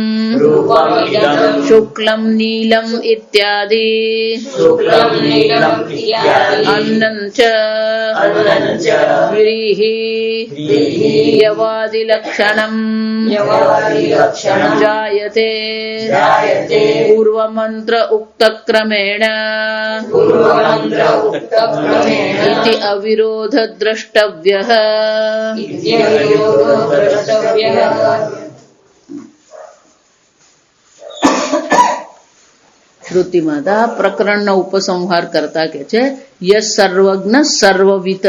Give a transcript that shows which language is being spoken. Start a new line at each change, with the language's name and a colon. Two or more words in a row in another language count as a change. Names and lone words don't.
Sanskrit: शुक्लम् नीलम् इत्यादि अन्नं च व्रीहि यवादि लक्षणम् जायते पूर्वमन् પૂર્વમંત્ર ઉક્ત ક્રમેણ ઇતિ અવિરોધ દ્રષ્ટવ્યઃ.
Gujarati: શ્રુતિ માતા પ્રકરણનો ઉપસંહાર કરતા કે છે
Sanskrit: યસ સર્વજ્ઞ સર્વવિત.